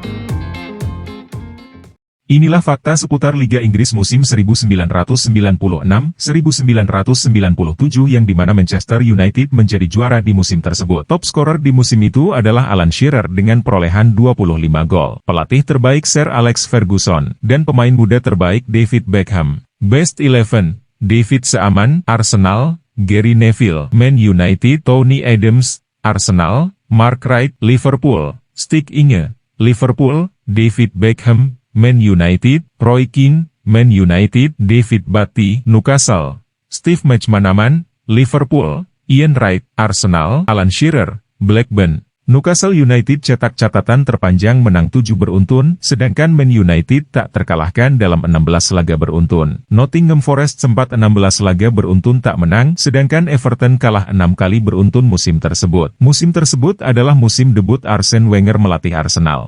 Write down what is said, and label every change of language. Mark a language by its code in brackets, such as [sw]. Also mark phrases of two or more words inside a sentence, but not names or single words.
[id] Inilah fakta seputar Liga Inggris musim 1996-1997 yang dimana Manchester United menjadi juara di musim tersebut. [en] Top scorer [id] di musim itu adalah Alan Shearer dengan perolehan 25 gol. Pelatih terbaik Sir Alex Ferguson, dan pemain muda terbaik David Beckham. Best 11, David Seaman, Arsenal, Gary Neville, Man United, Tony Adams, Arsenal, Mark Wright, Liverpool, Stig Inge, Liverpool, David Beckham, Man United, Roy Keane, Man United, David Batty, Newcastle, Steve McManaman, Liverpool, Ian Wright, Arsenal, Alan Shearer, Blackburn, Newcastle United cetak catatan terpanjang menang 7 beruntun, sedangkan Man United tak terkalahkan dalam 16 laga beruntun. Nottingham Forest sempat 16 laga beruntun tak menang, sedangkan Everton kalah 6 kali beruntun musim tersebut. Musim tersebut adalah musim debut Arsene Wenger melatih Arsenal.